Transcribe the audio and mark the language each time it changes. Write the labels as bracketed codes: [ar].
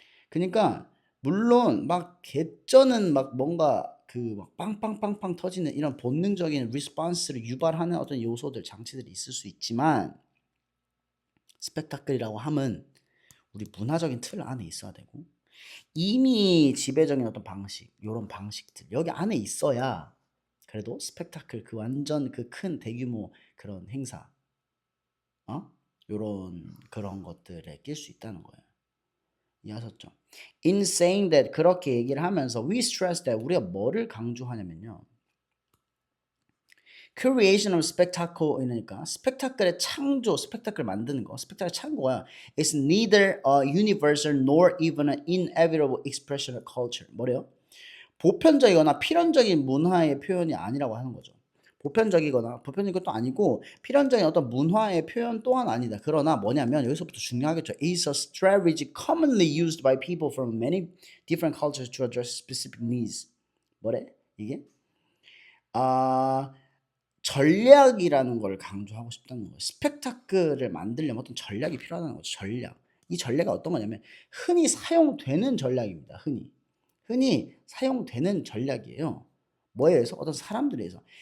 [ko] 그러니까 물론 막 개쩌는 막 뭔가 그 막 빵빵빵빵 터지는 이런 본능적인 리스폰스를 유발하는 어떤 요소들 장치들이 있을 수 있지만 스펙타클이라고 함은 우리 문화적인 틀 안에 있어야 되고 이미 지배적인 어떤 방식 요런 방식들 여기 안에 있어야 그래도 스펙타클 그 완전 그 큰 대규모 그런 행사 요런 그런 것들에 낄 수 있다는 거예요. 이해하셨죠? [en] In saying that [ko] 그렇게 얘기를 하면서 [en] we stress that [ko] 우리가 뭐를 강조하냐면요. [en] creation of spectacle [ko] 이니까 스펙타클의 창조, 스펙타클 만드는 거, 스펙타클 창고야. [en] It's neither a universal nor even an inevitable expression of culture. [ko] 뭐래요? 보편적이거나 필연적인 문화의 표현이 아니라고 하는 거죠. 보편적인 것도 아니고 필연적인 어떤 문화의 표현 또한 아니다. 그러나 뭐냐면 여기서부터 중요하겠죠. [en] Is a strategy commonly used by people from many different cultures to address specific needs. [ko] 뭐래? 이게? 전략이라는 걸 강조하고 싶다는 거예요. 스펙타클을 만들려면 어떤 전략이 필요하다는 거죠. 전략. 이 전략이 어떤 거냐면 흔히 사용되는 전략입니다. 흔히 사용되는 전략이에요. 뭐에 의해서? 어떤 사람들에 의해서.